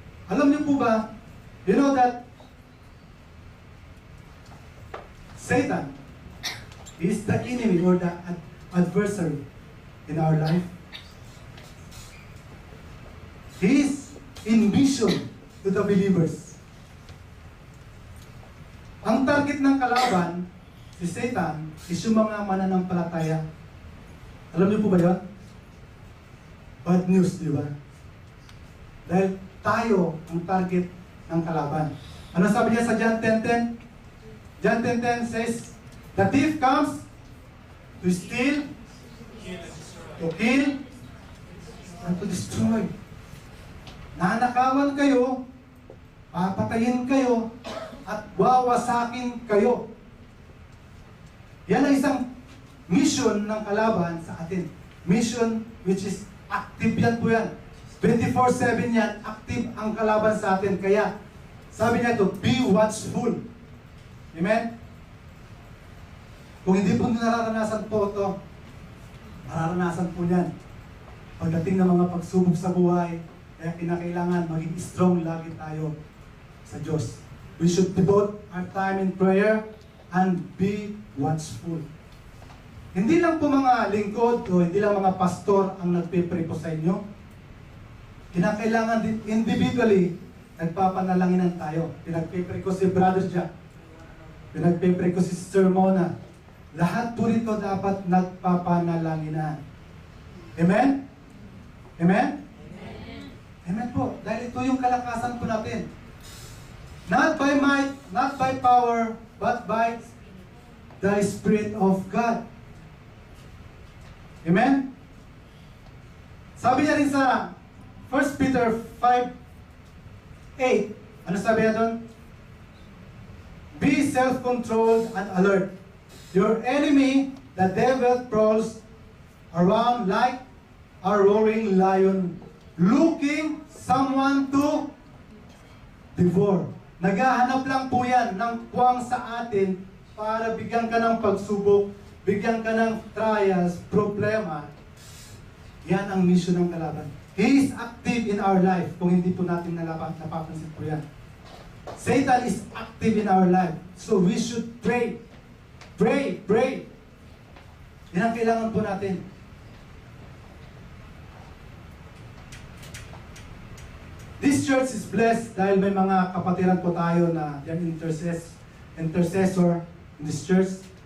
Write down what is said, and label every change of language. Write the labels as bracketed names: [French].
[Filipino] Alam niyo po ba, [English] you know that Satan is the enemy or the adversary in our life. He is in mission to the believers. [Filipino] Ang target ng kalaban, si Satan, is yung mga mananampalataya. Alam niyo po ba yun? [English] Bad news, [Filipino] di ba? Dahil tayo ang target ng kalaban. Ano sabi niya sa John 10:10? [English] John 10:10 says, the thief comes to steal, to kill, and to destroy. [Filipino] Nanakawan kayo, papatayin kayo, at wawasakin kayo. Yan ang isang mission ng kalaban sa atin. [English] Mission which is active [Filipino] yan po yan. 24/7 yan, active ang kalaban sa atin. Kaya, sabi niya ito, [English] be watchful. [Filipino] Amen? Kung hindi po nararanasan po ito, mararanasan po niyan. Pagdating ng mga pagsubok sa buhay, kaya kinakailangan maging strong lagi tayo sa Diyos. [English] We should devote our time in prayer and be watchful. [Filipino] Hindi lang po mga lingkod o hindi lang mga pastor ang nagpe-pray po sa inyo. Kinakailangan din individually, nagpapanalanginan tayo. Pinagpe-pray ko si Brother Jack. Pinagpe-pray ko si Sister Mona. Lahat po rito dapat nagpapanalanginan. Amen? Amen? Amen po. Dahil ito yung kalakasan po natin. [English] Not by might, not by power, but by the Spirit of God. Amen? [Filipino] Sabi niya rin sa 1 Peter 5:8. Ano sabi niya doon? [English] Be self-controlled and alert. Your enemy, the devil, prowls around like a roaring lion, looking someone to devour. [Filipino] Naghahanap lang po yan ng puwang sa atin para bigyan ka ng pagsubok, bigyan ka ng trials, problema. Yan ang mission ng kalaban. [English] He is active in our life [Filipino] kung hindi po natin napapansin po yan. [English] Satan is active in our life. So we should pray. Pray, pray. [Filipino] Yan ang kailangan po natin. [English] This church is blessed [Filipino] dahil may mga kapatiran po tayo na [English] they're intercessor in this church.